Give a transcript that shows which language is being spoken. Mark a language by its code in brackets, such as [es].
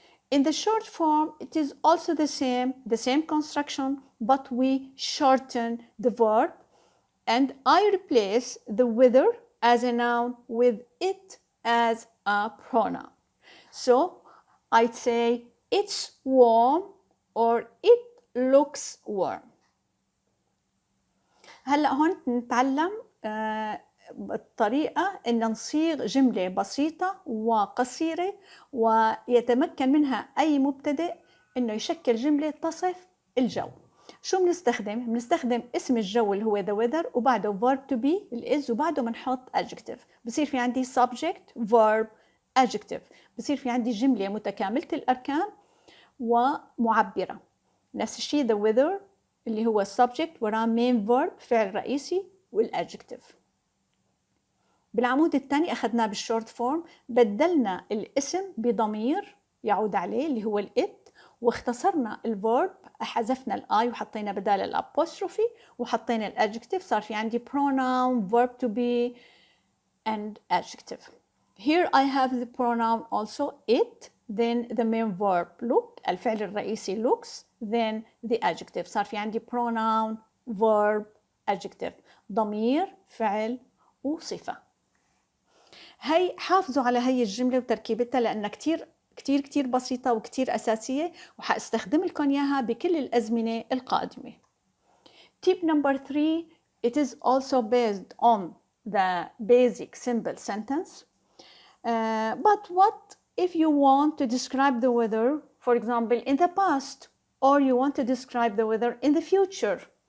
[en] In the short form, it is also the same construction, but we shorten the verb, and I replace the weather as a noun with it as a pronoun. So I'd say it's warm or it looks warm. [ar] هلا هون نتعلم الطريقة إن نصيغ جملة بسيطة وقصيرة ويتمكن منها أي مبتدئ إنه يشكل جملة تصف الجو. شو بنستخدم؟ بنستخدم اسم الجو اللي هو [en] the weather [ar] وبعده [en] verb to be is [ar] وبعده بنحط adjective. بصير في عندي [en] subject, verb, adjective. [ar] بصير في عندي جملة متكاملة الأركان ومعبرة. نفس الشيء [en] the weather [ar] اللي هو subject وراه [en] main verb [ar] فعل رئيسي والadjective. بالعمود الثاني أخذناه بالشورت فورم، بدلنا الاسم بضمير يعود عليه اللي هو الإت، واختصرنا الفورب، حذفنا الآي وحطينا بدال الأبوستروفي وحطينا الأدجكتيف، صار في عندي [en] pronoun, verb to be and adjective. Here I have the pronoun also it, then the main verb look، [ar] الفعل الرئيسي [en] looks، then the adjective. [ar] صار في عندي [en] pronoun, verb, adjective، [ar] ضمير، فعل وصفة. هي حافظوا على هي الجملة وتركيبتها لأنها كتير بسيطة وكتير أساسية، وحاستخدم لكم إياها بكل الأزمنة القادمة. [en] Tip number 3, it is also based on the basic simple sentence. But what if you want to describe the weather, for example, in the past, or you want to describe the weather in the future?